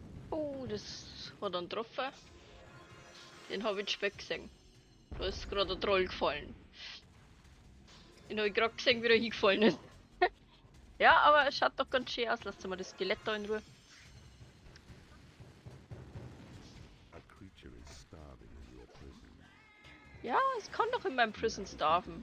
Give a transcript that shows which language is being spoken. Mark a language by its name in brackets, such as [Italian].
[German] Oh, das hat einen getroffen. Den habe ich spät gesehen. Da ist gerade ein Troll gefallen. Den habe ich gerade gesehen, wie er hingefallen ist. Ja, aber es schaut doch ganz schön aus. Lasst mal das Skelett da in Ruhe. [English] A creature is starving in your prison. [German] Ja, es kann doch in meinem Prison starven.